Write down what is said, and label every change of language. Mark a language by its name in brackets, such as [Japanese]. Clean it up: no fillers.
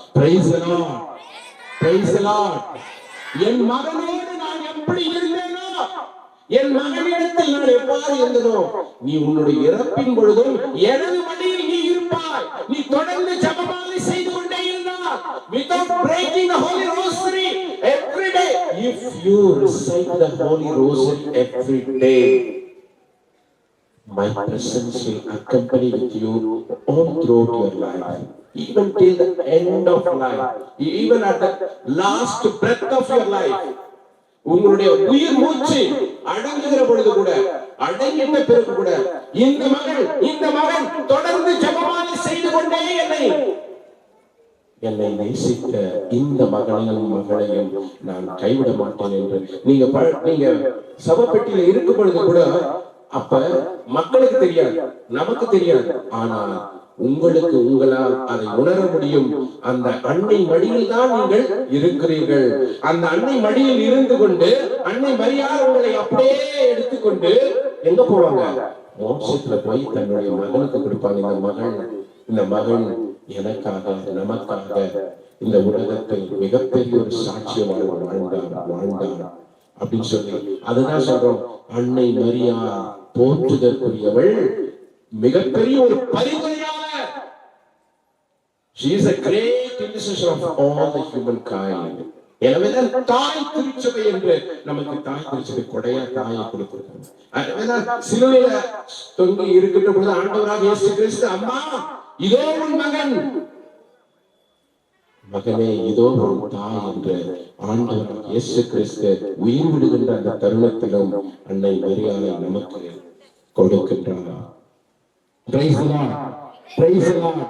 [English] Praise the Lord, praise the Lord. [Tamil] என் மகனோடு நான் எப்படி இருந்தேனோ, என் மகனிடத்தில் நான் எவ்வாறு இருந்தனோ, நீ உன்னுடைய இறப்பின் பொழுதும் எனது மடியில் நீ இருப்பாய். நீ தொடர்ந்து ஜெபமாலை செய்து கொண்டே இருந்தால், [English] without breaking the holy rosary every day, if you recite the holy rosary every day, my presence will accompany with you all throughout your life, even till the end of life, even at the last breath of your life. [Tamil] உங்களுடைய உயிர் மூச்சு அடங்குகிற பொழுது கூட, அடங்கிட்ட பிறகு கூட, இந்த மகன் தொடர்ந்து ஜெபமாலை செய்து கொண்டே என்னை என்னை நேசித்த இந்த மகனையும் மகளையும் நான் கைவிட மாட்டேன் என்று நீங்க சபப்பெட்டியில இருக்கும் பொழுது கூட அப்ப மக்களுக்கு தெரியாது, நமக்கு தெரியாது. ஆனால் உங்களுக்கு உங்களால் அதை உணர முடியும். அந்த அன்னை மடியில் தான் நீங்கள் இருக்கிறீர்கள். அந்த அன்னை மடியில் இருந்து கொண்டு அன்னை மரியாதை உங்களை அப்படியே எடுத்துக்கொண்டு எங்க போவாங்க? மோட்சத்துல போய் தன்னுடைய மகனுக்கு கொடுப்பாங்க. இந்த மகன் எனக்காக நமக்காக இந்த உலகத்தில் மிகப்பெரிய ஒரு சாட்சியமாக வாழ்ந்தான் அப்படின்னு சொல்லி அதுதான் சொல்றோம். அன்னை மரியா போற்றுதற்குரியவள், மிகப்பெரிய ஒரு பரிந்துரையாளர். [English] She is a great intercessor of all the humankind. [Tamil] எனவேதான் தாய் திருச்சபை என்று நமக்கு தாய் திருச்சபை கொடையா தாயை கொடுத்திருக்கிறது. எனவேதான் சிலுவையில தொங்கி இருக்கின்ற பொழுது ஆண்டவராக இயேசு கிறிஸ்து, அம்மா இதோ உன் மகன், மகனே இதோ உன் தாய் என்று ஆண்டவராக இயேசு கிறிஸ்து உயிர் விடுகின்ற அந்த தருணத்திலும் அன்னை மரியாதை நமக்கு கொடுக்கின்றார். [English] Praise the Lord. Praise the Lord.